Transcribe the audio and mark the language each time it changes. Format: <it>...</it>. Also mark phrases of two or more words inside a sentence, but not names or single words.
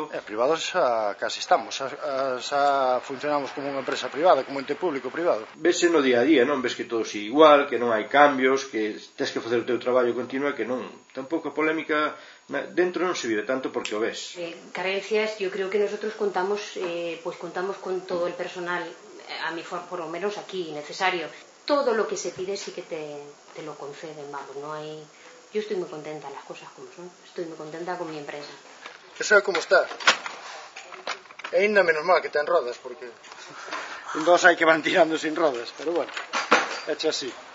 <gl>Privados xa casi estamos, xa funcionamos como unha empresa privada, como ente público privado. Vese no día a día, non? Ves que todo sigue igual, que non hai cambios, que tens que facer o teu traballo continuo, que non. Tampouco a polémica dentro non se vive tanto porque o ves.</gl> <es>Carencias, yo creo que nosotros contamos con todo el personal, por lo menos aquí, necesario. Todo lo que se pide sí que te lo conceden, vamos, no hay... Yo estoy muy contenta, las cosas como son. Estoy muy contenta con mi empresa.</es> <gl>Eso é como está. E ainda menos mal que ten rodas, porque dos hai que van tirando sin rodas,</gl> <es>pero bueno, hecho así.</es>